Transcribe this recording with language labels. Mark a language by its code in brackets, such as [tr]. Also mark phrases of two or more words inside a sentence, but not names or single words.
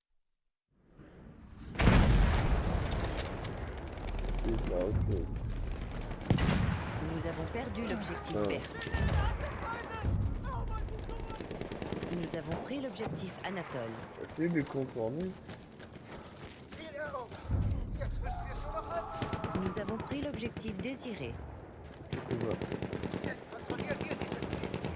[fr] C'est pas ok. Nous avons perdu l'objectif Ah. Berthe. Nous avons pris l'objectif Anatole. Essayez de les contourner. [de] Ziel erobert. Jetzt müssen wir es nur noch halten. [fr] Nous avons pris l'objectif désiré. Et voilà. [de] Jetzt kontrollieren wir dieses Ziel.